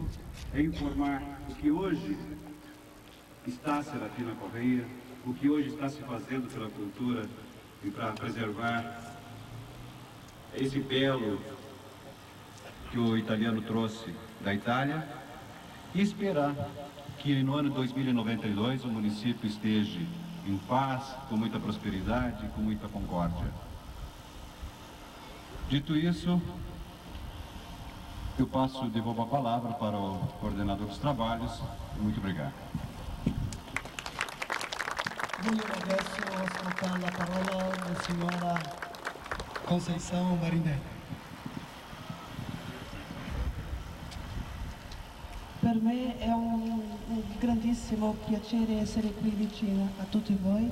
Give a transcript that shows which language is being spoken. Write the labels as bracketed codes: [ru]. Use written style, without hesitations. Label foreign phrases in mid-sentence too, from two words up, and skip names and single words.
[pt] é informar o que hoje está Serafina Correa, o que hoje está se fazendo pela cultura e para preservar esse belo que o italiano trouxe da Itália, e esperar que no ano 2092 o município esteja em paz, com muita prosperidade, com muita concórdia. Dito isso, eu devolvo a palavra para o coordenador dos trabalhos. Muito obrigado. [it] Voglio adesso ascoltare la parola della signora Conceição Marinelli. Per me è un grandissimo piacere essere qui vicino a tutti voi.